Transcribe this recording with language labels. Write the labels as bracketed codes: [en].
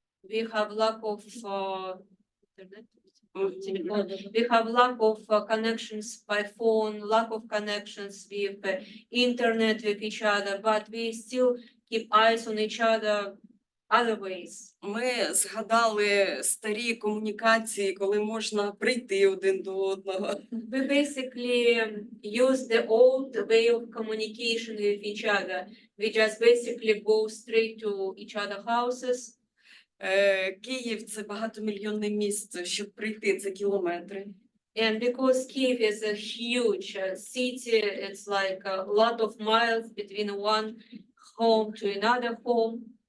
[en] We have lack of internet. Telephone. We have lack of connections by phone, lack of connections with internet with each other, but we still keep eyes on each other other ways. [uk] Ми згадали старі комунікації, коли можна прийти один до одного. [en] We basically use the old way of communication with each other. We just basically go straight to each other houses. [uk] Київ – це багатомільйонне місто, щоб прийти – це кілометри. [en] And because Kiev is a huge city, it's like a lot of miles between one home to another home.